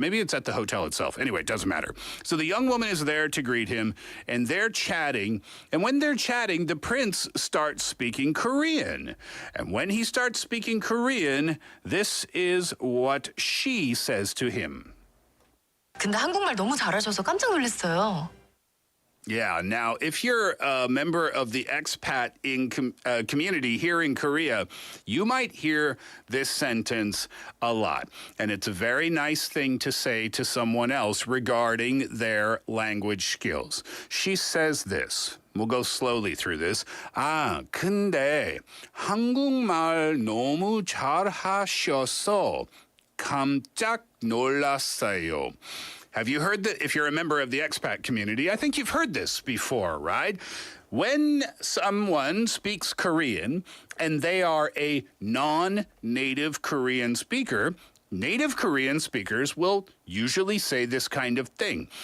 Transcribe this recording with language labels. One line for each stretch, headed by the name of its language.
English: Maybe it's at the hotel itself. Anyway, it doesn't matter. So the young woman is there to greet him, and they're chatting. And when they're chatting, the prince starts speaking Korean. And when he starts speaking Korean, this is what she says to him.
Korean: 근데 한국말 너무 잘하셔서 깜짝 놀랐어요.
English: Yeah, now, if you're a member of the expat community here in Korea, you might hear this sentence a lot. And it's a very nice thing to say to someone else regarding their language skills. She says this. We'll go slowly through this.
Korean: 근데 한국말 너무 잘하셔서 깜짝 놀랐어요.
English: Have you heard that? If you're a member of the expat community, I think you've heard this before, right? When someone speaks Korean and they are a non-native Korean speaker, native Korean speakers will usually say this kind of thing.